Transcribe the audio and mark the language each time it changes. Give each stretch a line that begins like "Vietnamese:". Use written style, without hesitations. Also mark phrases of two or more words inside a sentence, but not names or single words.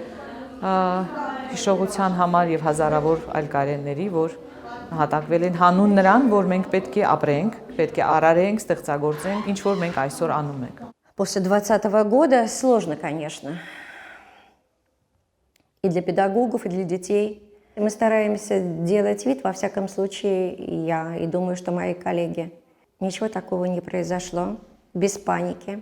Armenian: հիշողության համար եւ հազարավոր այլ Կարենների, որ հատակվել են հանուն նրան, որ մենք պետք է ապրենք, պետք է արարենք, ստեղծագործենք, ինչ որ մենք այսօր անում ենք։
Russian: После 2020 года сложно, конечно. И для педагогов, и для детей. Мы стараемся делать вид, во всяком случае, я, и думаю, что мои коллеги. Ничего такого не произошло, без паники.